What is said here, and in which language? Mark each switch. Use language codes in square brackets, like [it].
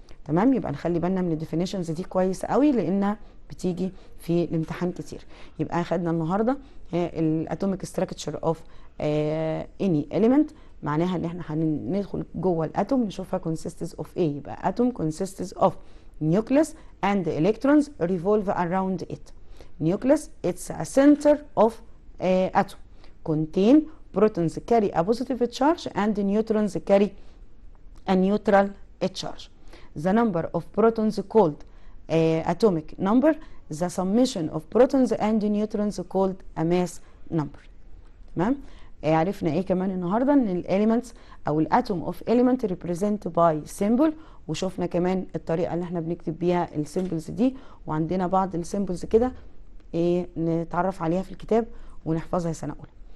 [ar] تمام؟ يبقى نخلي بالنا من الديفينيشنز دي كويس قوي لانها بتيجي في الامتحان كتير. يبقى اخدنا النهارده الاتوميك ستراكشر اوف اني element، معناها ان احنا هندخل جوه الاتوم نشوفها consists of ايه. [en] يبقى atom consists of nucleus and electrons revolve around it. Nucleus, it's a center of atom. Contain protons carry a positive charge and neutrons carry a neutral charge. The number of protons called atomic number. The summation of protons and neutrons called a mass number. [ar] تمام؟ عرفنا ايه كمان النهارده؟ ان الاليمنتس او الاتوم اوف element [en] represent by symbol، [ar] وشوفنا كمان الطريقه اللي احنا بنكتب بيها السيمبلز دي، وعندنا بعض السيمبلز كده ايه نتعرف عليها في الكتاب ونحفظها سنه اولى.